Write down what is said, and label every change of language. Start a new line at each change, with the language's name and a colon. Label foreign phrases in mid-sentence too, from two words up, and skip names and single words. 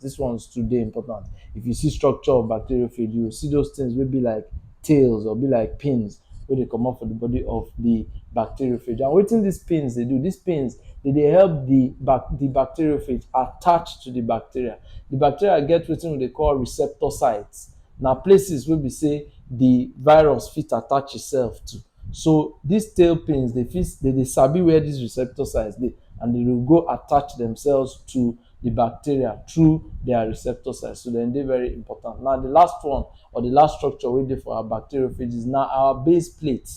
Nigerian Pidgin: This one's too dey important. If you see structure of bacteriophage, you will see those things wey be like tails or be like pins wey dey comot for the body of the bacteriophage. And wetin these pins dey do? These pins dey help the bacteriophage attach to the bacteria. The bacteria get wetin we dey call receptor sites. Na places wey be say the virus fit attach itself to. So these tail pins, they dey sabi where these receptor sites dey, and they will go attach themselves to the bacteria through their receptor sites. So dem dey very important. Now, the last one or the last structure wey dey for our bacteriophages na our base plates.